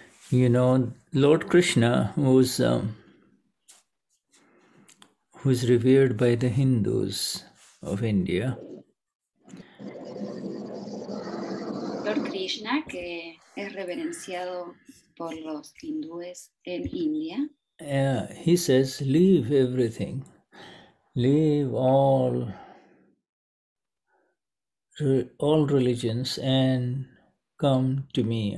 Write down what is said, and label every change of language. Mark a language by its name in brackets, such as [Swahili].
[English] You know, Lord Krishna, who's revered by the Hindus of India. [Spanish] Lord Krishna, que es reverenciado por los hindúes en India. [English] He says, leave everything, leave all religions and come to me.